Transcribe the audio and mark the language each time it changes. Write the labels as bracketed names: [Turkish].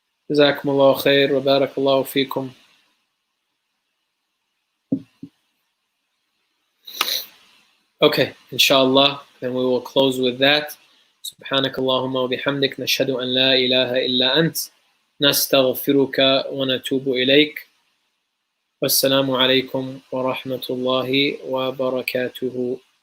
[Arabic] جزاكم الله خير وبارك الله فيكم. [English] Okay, inshallah, then we will close with that. [Arabic] سبحانك اللهم وبحمدك نشهد أن لا إله إلا أنت نستغفرك ونتوب إليك. والسلام عليكم ورحمة الله وبركاته.